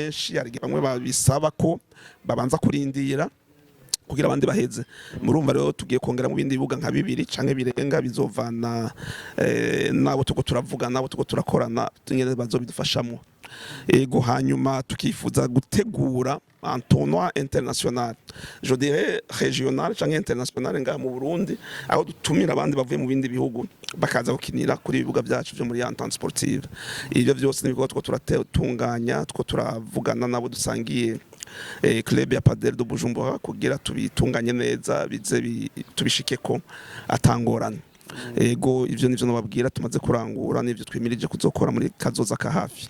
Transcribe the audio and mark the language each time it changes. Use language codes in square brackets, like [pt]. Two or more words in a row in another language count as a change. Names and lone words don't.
[rn] benshi hari bamwe babisaba ko babanza kurindira kugira abandi baheze murumva rero tugiye kongera mu bindi bibuga nka bibiri canke birenga bizovana nabo tuko turavuga nabo tuko turakorana nyene bazobidufashamo ego hanyuma tukifuza gutegura [fr] un tournoi international je dirais régional [rn] canke international nga mu Burundi aho dutumira abandi bavuye mu bindi bihugu bakaza gukinira kuri ibibuga byacu byo muri [fr] entente sportive [rn] ivyo byose nibiko two turatunganya two turavugana nabo dusangiye club ya padel de Bujumbura kugira tubitunganye neza bize tubishikeko atangorana ego ivyo nivyo nababwira tumaze kurangura nivyo twimirije kuzokora muri kazoza ka hafi